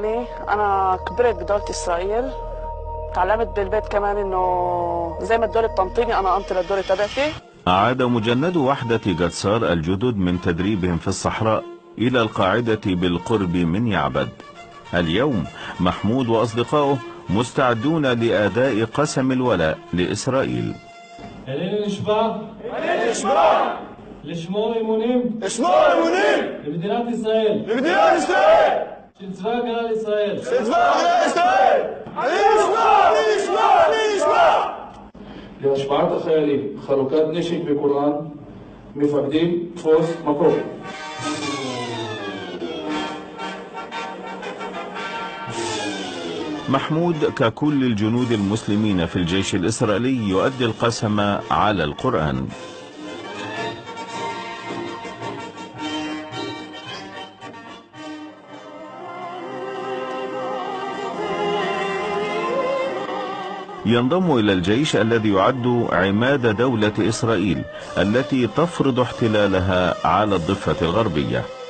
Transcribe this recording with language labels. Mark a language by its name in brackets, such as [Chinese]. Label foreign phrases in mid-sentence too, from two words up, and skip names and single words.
[Arabic] أنا كمواطنة أنا كبرت بدولة إسرائيل، تعلمت بالبيت كمان انه زي ما الدولة بتنطيني انا انطي للدولة تبعتي. عاد مجند وحدة قدسار الجدد من تدريبهم في الصحراء إلى القاعدة بالقرب من يعبد. اليوم محمود وأصدقائه مستعدون لأداء قسم الولاء لإسرائيل. [Hebrew] לשמור אמונים למדינת ישראל של צבא הגנה לישראל להשפעת החיילים, חלוקת נשק בקוראן, מפקדים, תפוס מקום. [Arabic] محمود ككل الجنود المسلمين في الجيش الإسرائيلي يؤدي القسم على القرآن. ينضم إلى الجيش الذي يعد عماد دولة إسرائيل التي تفرض احتلالها على الضفة الغربية.